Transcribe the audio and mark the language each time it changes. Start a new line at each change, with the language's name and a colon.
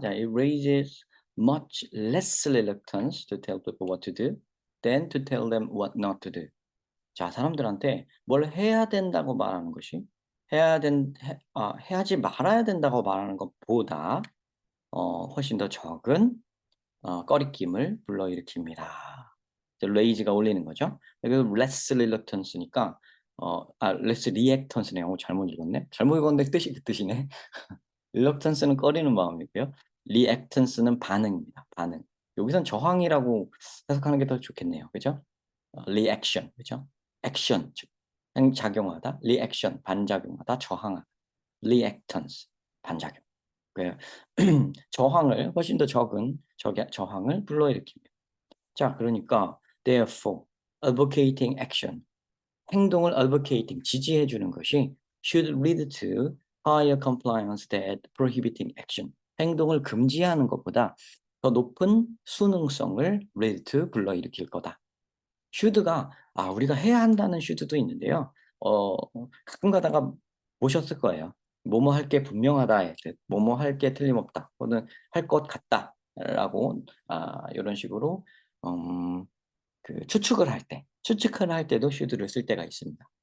English: 자, it raises much less reluctance to tell people what to do than to tell them what not to do.
Korean: 자, 사람들한테 뭘 해야 된다고 말하는 것이 해야지 말아야 된다고 말하는 것보다 훨씬 더 적은 꺼리낌을 불러일으킵니다. raise가 올리는 거죠. 그리고 less reluctance니까 less reactance네요. 잘못 읽었네. 잘못 읽었는데 뜻이 그 뜻이네. reluctance는 꺼리는 마음이고요. reactance는 반응입니다. 반응. 여기선 저항이라고 해석하는 게 더 좋겠네요. 그죠? reaction, 그죠? action, 즉 작용하다, reaction, 반작용하다, 저항하다, reactance, 반작용. 그 저항을 훨씬 더 적은 저항을 불러일으킵니다. 자, 그러니까
English: therefore advocating action,
Korean: 행동을
English: advocating,
Korean: 지지해 주는 것이
English: should lead to higher compliance than prohibiting action.
Korean: 행동을 금지하는 것보다 더 높은 순응성을 lead to 불러일으킬 거다. should가 우리가 해야 한다는 should도 있는데요. 가끔 가다가 보셨을 거예요. 뭐뭐 할 게 분명하다의 뜻, 뭐뭐 할 게 틀림없다, 또는 할 것 같다라고 요런 식으로 추측을 할 때도 should를 쓸 때가 있습니다.